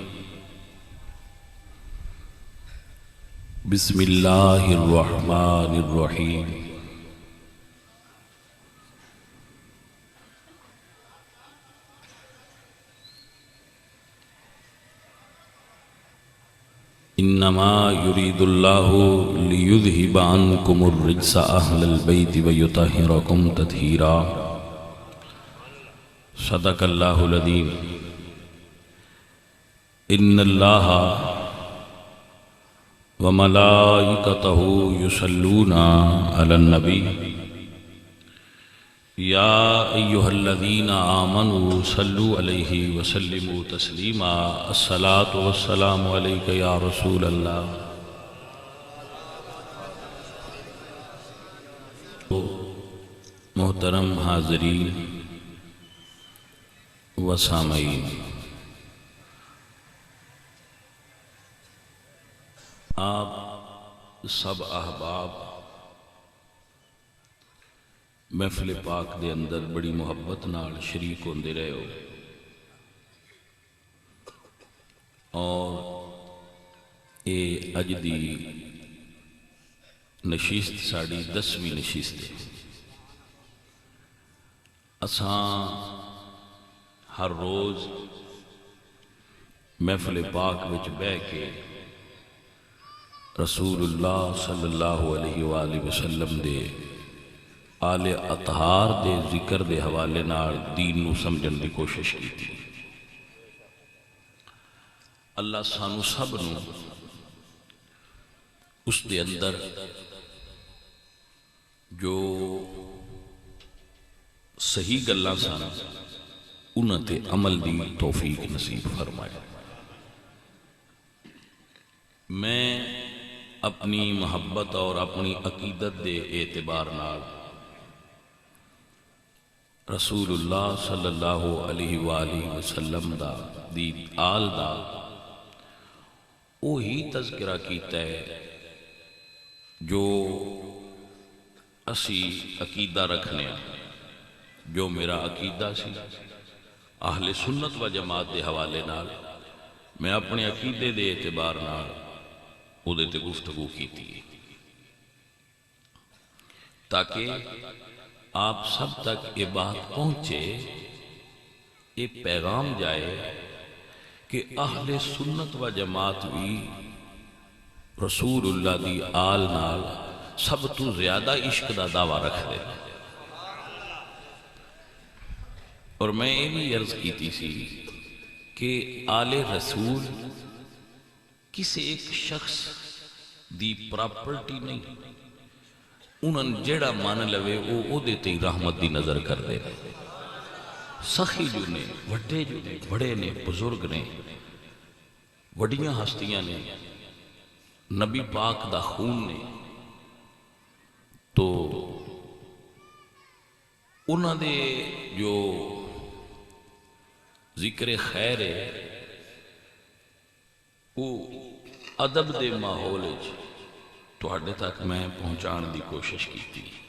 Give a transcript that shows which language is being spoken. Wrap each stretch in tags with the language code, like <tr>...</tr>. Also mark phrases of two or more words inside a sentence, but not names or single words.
<ar>بسم اللہ الرحمن الرحیم انما یرید اللہ لیذہب عنکم الرجس اہل البیت ویطہرکم تطہیرا صدق اللہ العظیم ان اللہ وملائکتہ یصلون علی النبی یا ایہا الذین آمنوا صلوا علیہ وسلموا تسلیما الصلاۃ والسلام علیک یا رسول اللہ۔</ar> <ur>محترم حاضرین و سامعین، آپ سب احباب</ur> <pa>محفل پاک دے اندر بڑی محبت نال شریک ہوندے رہے ہو، اور اے اج دی نشست ساڑی 10ویں نشست ہے۔ اساں ہر روز محفل پاک وچ بہ کے رسول اللہ</pa> <ar>صلی اللہ علیہ وآلہ وسلم</ar> <pa>دے آل اطہار دے ذکر دے حوالے نال دین نو سمجھن دی کوشش</pa> <ur>کی تھی۔</ur> <pa>اللہ سانو سب نو اس دے اندر جو صحیح گلاں سن انہاں تے عمل دی توفیق نصیب فرمائے۔ میں اپنی محبت اور اپنی عقیدت دے اعتبار نال رسول اللہ</pa> <ar>صلی اللہ علیہ وآلہ وسلم</ar> <pa>دا دی آل دا وہی تذکرہ کیتا ہے جو اسی عقیدہ رکھنے جو میرا عقیدہ سی اہل سنت و جماعت دے حوالے نال میں اپنے عقیدے دے اعتبار نال او دے تے گفتگو</pa> <ur>کی تھی تاکہ آپ سب تک یہ بات پہنچے، یہ پیغام جائے کہ اہل سنت و جماعت بھی رسول اللہ</ur> <pa>دی آل نال سب تو زیادہ عشق دا دعویٰ رکھ دے۔ اور میں یہ بھی عرض کیتی سی کہ آل رسول کسی ایک شخص دی پراپرٹی نہیں، انہاں جیڑا مان لوے او دیتے ہی رحمت دی نظر کر دے۔ سخی جو نے، وڈے جو نے، بڑے نے، بزرگ نے، وڈیاں ہستیاں نے، نبی پاک دا خون نے، تو انہاں دے جو ذکر خیر ہے وہ ادب دے ماحول تواڈے تک میں پہنچان دی کوشش</pa> <ur>کی تھی۔</ur>